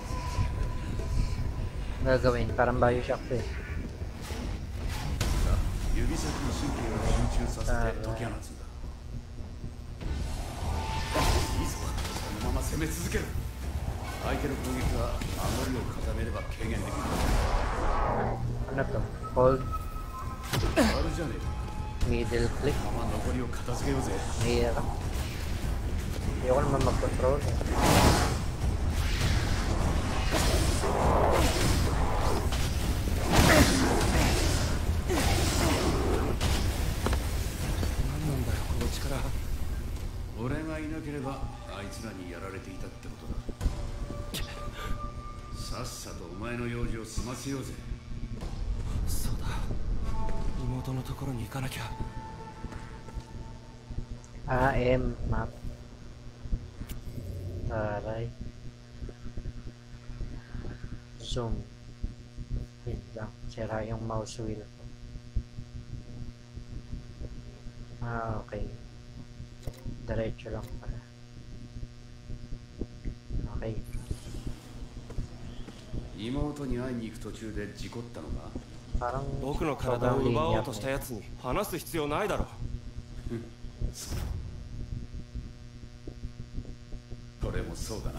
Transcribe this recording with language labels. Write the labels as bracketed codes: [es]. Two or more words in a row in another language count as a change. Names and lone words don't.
[tl] Gagawin, parang Bioshock to eh. [ja] 指先に神経を集中させて解き放つんだ。いいぞ、そのまま攻め続ける。相手の攻撃は守りを固めれば軽減できる。 [tl] Ano to? Hold [ja] あるじゃねえか。 [en] middle click. [ja] まま残りを片付けようぜ。 [tl] Mahirap. Hindi ko naman mag-control. [ja] 俺がいなければあいつらにやられていたってことだ。さっさとお前の用事を済ませようぜ。そうだ、妹のところに行かなきゃ。 [en] AM map. Taray. Zoom. Wait [tl] lang. Sira yung mouse wheel ko. Okay. Diretso lang pala. Okay. [ja] 妹に会いに行く途中で事故ったのか。 [tl] Parang [ja] 僕の体を奪おうとしたやつに話す必要ないだろ。俺もそうだな。